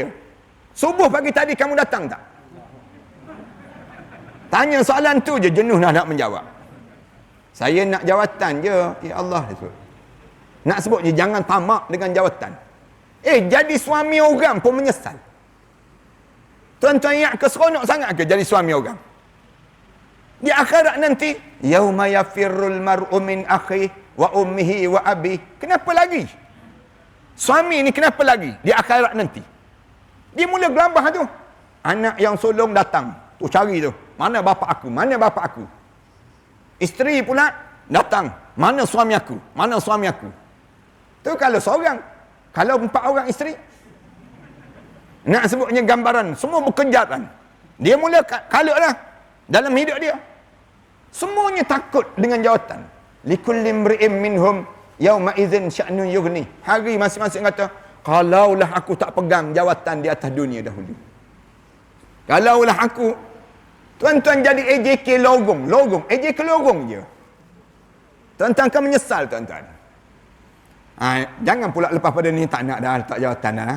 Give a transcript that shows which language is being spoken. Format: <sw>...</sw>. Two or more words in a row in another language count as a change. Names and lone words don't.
<ms>Subuh pagi tadi kamu datang tak? Tanya soalan tu je, jenuh nak menjawab. Saya nak jawatan je.</ms> <ar>يا الله.</ar> <ms>Nak sebut je, jangan tamak dengan jawatan. Jadi suami orang pun menyesal. Tuan-tuan ingat ke seronok sangat ke jadi suami orang? Di akhirat nanti,</ms> <ar>يوم يفر المرء من أخيه وأمه وأبيه.</ar> <ms>Kenapa lagi? Suami ni kenapa lagi di akhirat nanti? Dia mula gelabah tu. Anak yang sulung datang, tu cari tu. Mana bapa aku? Mana bapa aku? Isteri pula datang. Mana suami aku? Mana suami aku? Tu kalau seorang. Kalau 4 orang isteri, nak sebutnya gambaran, semua berkejaran. Dia mula kalut lah dalam hidup dia. Semuanya takut dengan jawatan.</ms> <ar>لكل امرئ منهم يومئذ شأن يغني.</ar> <ms>Hari masing-masing kata, kalaulah aku tak pegang jawatan di atas dunia dahulu. Kalaulah aku, tuan-tuan jadi AJK logong, AJK logong je. Tuan-tuan akan menyesal, tuan-tuan. Jangan pula lepas pada ni tak nak dah letak jawatan dah.</ms>